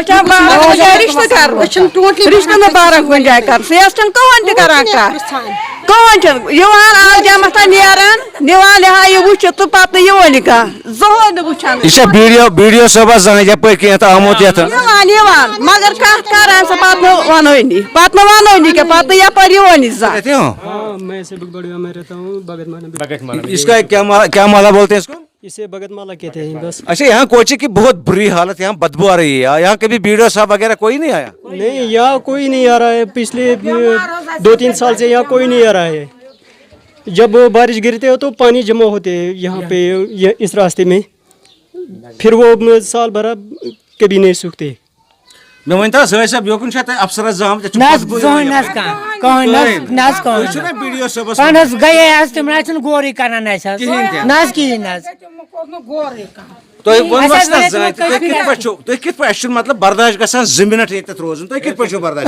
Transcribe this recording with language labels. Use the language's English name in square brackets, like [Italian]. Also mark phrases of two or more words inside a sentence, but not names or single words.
[Kashmiri] رشتہٕ مُبارک کُنہِ جایہِ کر سیاست چھُنہٕ کٕہٕنۍ تہِ کران کتھ کٕہٕنۍ چھُنہٕ یِوان آلجامس نیران نِوان لِہا یہِ وٕچھِتھ تہٕ پتہٕ نہٕ یِوٲنی کانٛہہ زٕہٕنۍ نہٕ وٕچھان یہِ چھا بی ڈی او صٲبس زانٛہہ یپٲرۍ کینٛہہ آمُت یتھ یِوان مگر کتھ کران سۄ پتہٕ نہٕ ونٲنی کینٛہہ پتہٕ نہٕ یپٲرۍ یِوٲنی زانٛہہ [Urdu] میں سے بڑھیا میں رہتا ہوں بھگت مالا اس کا کیا مالا بولتے ہیں اس کو اسے بھگت مالا کہتے ہیں بس اچھا یہاں کوچی کی بہت بری حالت یہاں بدبو آ رہی ہے یہاں کبھی بی ڈی او صاحب وغیرہ کوئی نہیں آیا نہیں یہاں کوئی نہیں آ رہا ہے پچھلے 2-3 سال سے یہاں کوئی نہیں آ رہا ہے جب بارش گرتے ہو تو پانی جمع ہوتے ہیں یہاں پہ اس راستے میں پھر وہ سال بھر کبھی نہیں سوکھتے [Kashmiri] مےٚ ؤنۍ تو سٲرۍ صٲب یوکُن چھا تۄہہِ افسرس زامٕتۍ گٔیے حظ تِم حظ چھِنہٕ غورٕے کران اَسہِ حظ نہ حظ کِہیٖنۍ نہ حظ تُہۍ ؤنِو نہ زانٛہہ تُہۍ کِتھ پٲٹھۍ چھِو اَسہِ چھُنہٕ مطلب برداش گژھان 2 مِنٹ ییٚتٮ۪تھ روزُن تُہۍ کِتھ پٲٹھۍ چھِو برداش